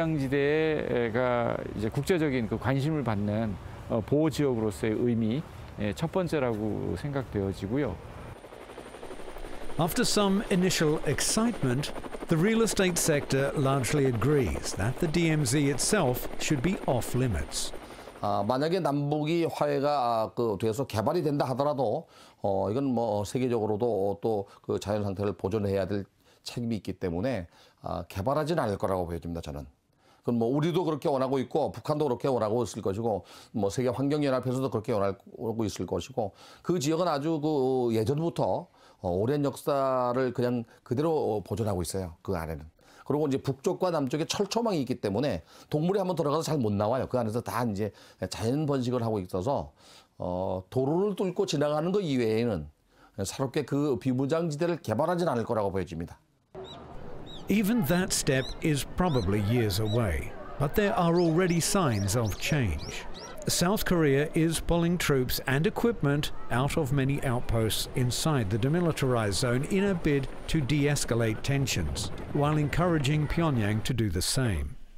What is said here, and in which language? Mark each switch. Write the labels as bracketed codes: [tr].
[ko] 비무장지대가 이제 국제적인 그 관심을 받는 보호 지역으로서의 의미 첫 번째라고 생각되어지고요. [en] After some initial excitement, the real estate sector largely agrees that the DMZ itself should be off limits. [ko] 만약에 남북이 화해가 돼서 개발이 된다 하더라도 이건 뭐 세계적으로도 또 그 자연 상태를 보존해야 될 책임이 있기 때문에 개발하지는 않을 거라고 보여집니다. 저는. 그건 뭐 우리도 그렇게 원하고 있고 북한도 그렇게 원하고 있을 것이고 뭐 세계 환경연합에서도 그렇게 원하고 있을 것이고 그 지역은 아주 그 예전부터 오랜 역사를 그냥 그대로 보존하고 있어요. 그 안에는. 그리고 이제 북쪽과 남쪽에 철조망이 있기 때문에 동물이 한번 들어가서 잘 못 나와요. 그 안에서 다 이제 자연 번식을 하고 있어서 도로를 뚫고 지나가는 것 이외에는 새롭게 그 비무장지대를 개발하지는 않을 거라고 보여집니다. [en] Even that step is probably years away, but there are already signs of change. South Korea is pulling troops and equipment out of many outposts inside the demilitarized zone in a bid to de-escalate tensions, while encouraging Pyongyang to do the same.